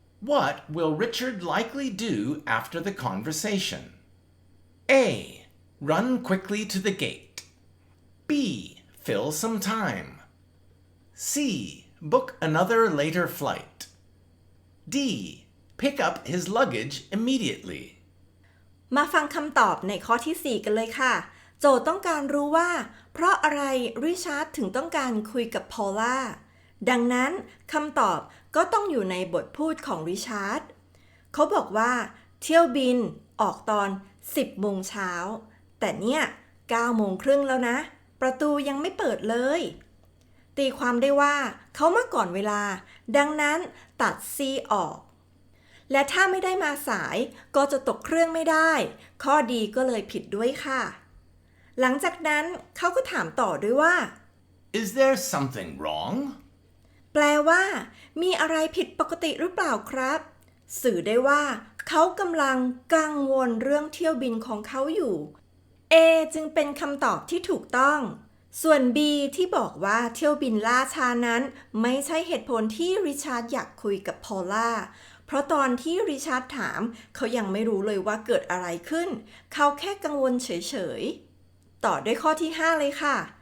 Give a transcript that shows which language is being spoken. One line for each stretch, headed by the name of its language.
English: What will Richard likely do after the conversation? A. Run quickly to the gate. B. Fill some time. C. Book another later flight. D. Pick up his luggage immediately.
Thai: มาฟังคำตอบในข้อที่ 4 กันเลยค่ะ โจทย์ต้องการรู้ว่า เพราะอะไรริชาร์ดถึงต้องการคุยกับพอลล่า ดังนั้นคำตอบก็ต้องอยู่ในบทพูดของริชาร์ด เขาบอกว่าเที่ยวบินออกตอน 10 โมงเช้า แต่เนี่ย 9 โมงครึ่งแล้วนะ ประตูยังไม่เปิดเลย ตีความได้ว่าเขามาก่อนเวลา ดังนั้นตัด C ออก และถ้าไม่ได้มาสายก็จะตกเครื่องไม่ได้ ข้อดีก็เลยผิดด้วยค่ะ หลังจากนั้นเขาก็ถามต่อด้วยว่า
English: Is there something wrong?
Thai: แปลว่า มีอะไรผิดปกติหรือเปล่าครับ สื่อได้ว่าเขากำลังกังวลเรื่องเที่ยวบินของเขาอยู่ A จึงเป็นคำตอบที่ถูกต้อง ส่วน B ที่บอกว่าเที่ยวบินล่าช้านั้นไม่ใช่เหตุผลที่ริชาร์ดอยากคุยกับพอลล่า เพราะตอนที่ริชาร์ดถามเขายังไม่รู้เลยว่าเกิดอะไรขึ้น เขาแค่กังวลเฉยๆ ต่อด้วยข้อที่ 5 เลยค่ะ